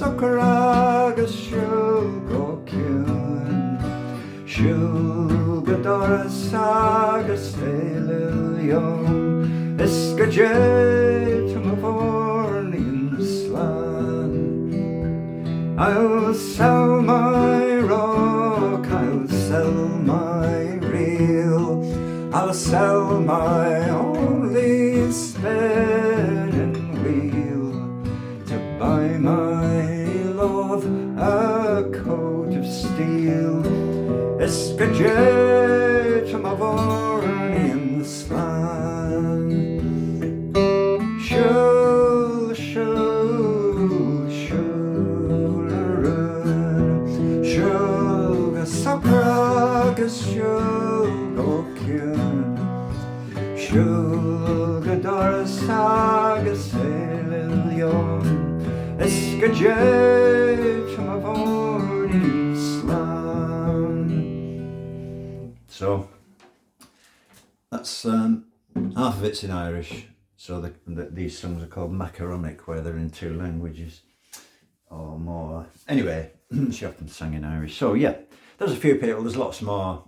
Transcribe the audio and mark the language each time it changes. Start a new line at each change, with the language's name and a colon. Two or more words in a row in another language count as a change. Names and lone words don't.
Irish: agus siúl go ciúin, siúl go doras agus éiliúin, is go dé tam a bhórnaíon slán.
English: I'll sell my rock, I'll sell my reel, I'll sell my only spinning wheel to buy my love a coat of steel.
Irish: Is go dé tam a bhórnaíon slán. Siúl, siúl, siúlarún, siúl go soccer agus siúl go ciúin, siúl go doras agus éiliúin, is go dé tam a bhórnaíon slán.
English: So that's half of it's in Irish. So these songs are called macaronic, where they're in two languages or more. Anyway, she often sang in Irish. So yeah, there's a few people, there's lots more.